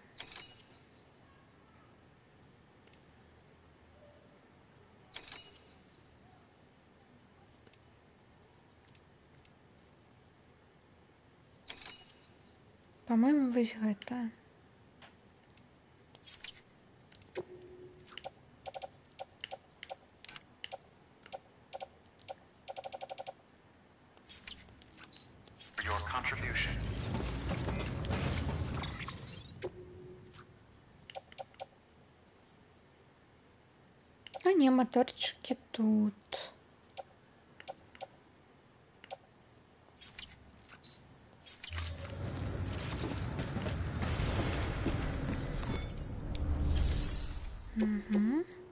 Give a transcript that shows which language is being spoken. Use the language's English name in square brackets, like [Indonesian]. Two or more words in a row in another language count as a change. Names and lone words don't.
[Belarusian] По-моему, вось гэта. [English] For your contribution. [Russian] А не, моторчики тут. Угу.